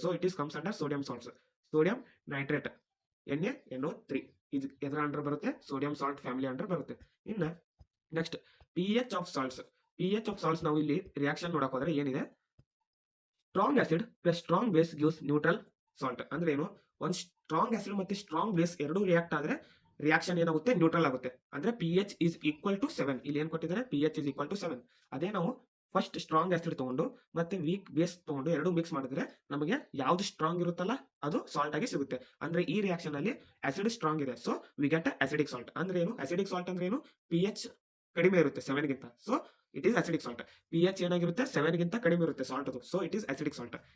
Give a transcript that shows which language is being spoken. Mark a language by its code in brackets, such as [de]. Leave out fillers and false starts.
[en] So it is comes under sodium salts. [kn] Sodium nitrate NaNO3 ಇದು ಎದರ under ಬರುತ್ತೆ sodium salt family under ಬರುತ್ತೆ. ಇನ್ನ next pH of salts ನಾವು ಇಲ್ಲಿ reaction ನೋಡಕ್ ಹೋದ್ರೆ ಏನಿದೆ [en] strong acid plus strong base gives neutral salt [kn] ಅಂದ್ರೆ ಏನು ಒಂದು ಸ್ಟ್ರಾಂಗ್ ಆಸಿಡ್ ಮತ್ತೆ ಸ್ಟ್ರಾಂಗ್ ಬೇಸ್ ಎರಡು ರಿಯಾಕ್ಟ್ ಆದ್ರೆ ರಿಯಾಕ್ಷನ್ ಏನಾಗುತ್ತೆ ನ್ಯೂಟ್ರಲ್ ಆಗುತ್ತೆ. [en] ಅಂದ್ರೆ pH is equal to 7 [kn] ಇಲ್ಲಿ ಏನ್ ಕೊಟ್ಟಿದ್ದಾರೆ [en] pH is equal to 7. [kn] ಅದೇ ನಾವು ಫಸ್ಟ್ ಸ್ಟ್ರಾಂಗ್ ಆಸಿಡ್ ತಗೊಂಡು ಮತ್ತೆ ವೀಕ್ ಬೇಸ್ ತಗೊಂಡು ಎರಡು ಮಿಕ್ಸ್ ಮಾಡಿದ್ರೆ ನಮಗೆ ಯಾವ್ದು ಸ್ಟ್ರಾಂಗ್ ಇರುತ್ತಲ್ಲ ಅದು ಸಾಲ್ಟ್ ಆಗಿ ಸಿಗುತ್ತೆ. ಅಂದ್ರೆ ಈ ರಿಯಾಕ್ಷನ್ ಅಲ್ಲಿ ಆಸಿಡ್ ಸ್ಟ್ರಾಂಗ್ ಇದೆ. [en] So we get acidic salt. [kn] ಅಂದ್ರೆ ಏನು ಅಸಿಡಿಕ್ ಸಾಲ್ಟ್ ಅಂದ್ರೆ ಏನು pH ಕಡಿಮೆ ಇರುತ್ತೆ 7 ಗಿಂತ. [en] So it is acidic salt. [kn] pH ಏನಾಗಿರುತ್ತೆ 7 ಗಿಂತ ಕಡಿಮೆ ಇರುತ್ತೆ ಸಾಲ್ಟ್ ಅದು. [en] So it is acidic salt.